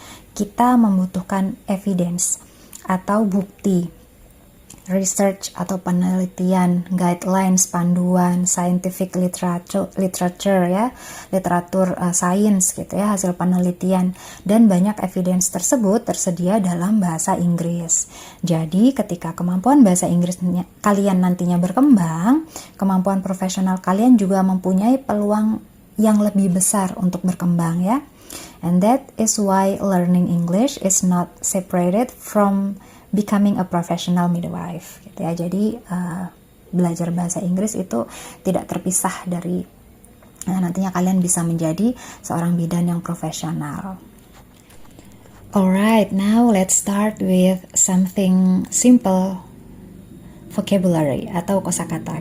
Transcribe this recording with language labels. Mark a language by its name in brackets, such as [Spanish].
[Indonesian] Kita membutuhkan evidence atau bukti, research atau penelitian, guidelines, panduan, scientific literature ya, literatur sains gitu ya, hasil penelitian, dan banyak evidence tersebut tersedia dalam bahasa Inggris. Jadi ketika kemampuan bahasa Inggris kalian nantinya berkembang, kemampuan profesional kalian juga mempunyai peluang yang lebih besar untuk berkembang ya. [English] And that is why learning English is not separated from becoming a professional midwife gitu ya. [Indonesian] Jadi belajar bahasa Inggris itu tidak terpisah dari nantinya kalian bisa menjadi seorang bidan yang profesional. [English] Alright, now let's start with something simple, vocabulary [Indonesian] atau kosakata.